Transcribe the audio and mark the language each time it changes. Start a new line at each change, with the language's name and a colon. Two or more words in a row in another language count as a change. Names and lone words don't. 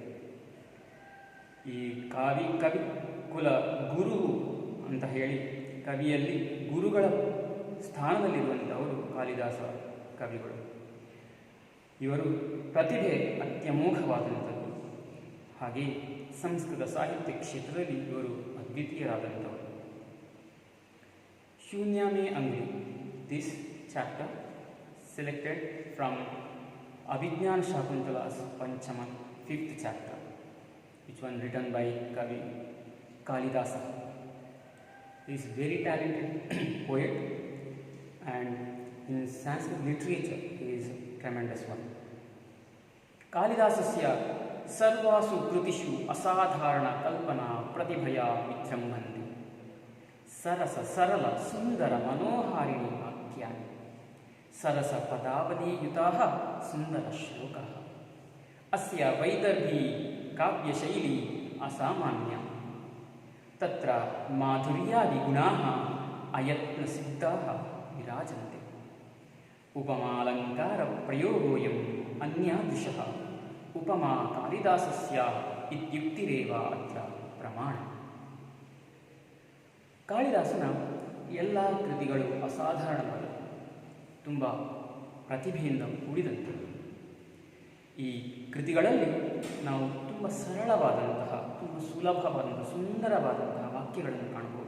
Kannada: ಈ ಕವಿ ಕುಲ ಗುರು ಅಂತ ಹೇಳಿ ಕವಿಯಲ್ಲಿ ಗುರುಗಳ ಸ್ಥಾನದಲ್ಲಿರುವಂಥವರು ಕಾಳಿದಾಸ ಕವಿಗಳು. ಇವರು ಪ್ರತಿಭೆ ಅತ್ಯಮೋಘವಾದಂಥದ್ದು. ಹಾಗೆ ಸಂಸ್ಕೃತ ಸಾಹಿತ್ಯ ಕ್ಷೇತ್ರದಲ್ಲಿ ಇವರು ಅದ್ವಿತೀಯರಾದಂಥವರು.
Sanskrit: ಶೂನ್ಯಮೇ ಅಂಗುಲಿ,
English: this chapter selected from Abhijnana Shakuntala's Panchama 5th chapter, which one written by Kavi Kalidasa. He is very talented poet, and in Sanskrit literature he is tremendous one.
Sanskrit: कालिदासस्य सर्वसु कृतिषु असाधारण कल्पना प्रतिभया वित्रम्भन्ति. सरस सरल सुन्दर मनोहारिणि वाक्यानि. सरस पदावली युताः सुंदर श्लोकः. अस्य वैदर्भी काव्यशैली असामान्य. तत्र माधुर्यादि गुणाः अयत्न सिद्धाः विराजन्ते. उपमालंकार प्रयोगोऽयम् अन्यादृशः. उपमा कालिदासस्य इत्युक्तिरेव अत्र प्रमाण.
Kannada: ಕಾಳಿದಾಸನ ಎಲ್ಲ ಕೃತಿಗಳು ಅಸಾಧಾರಣವಾದ, ತುಂಬ ಪ್ರತಿಭೆಯಿಂದ ಕೂಡಿದಂಥದ್ದು. ಈ ಕೃತಿಗಳಲ್ಲಿ ನಾವು ತುಂಬ ಸರಳವಾದಂತಹ, ತುಂಬ ಸುಲಭವಾದಂತಹ, ಸುಂದರವಾದಂತಹ ವಾಕ್ಯಗಳನ್ನು ಕಾಣಬಹುದು.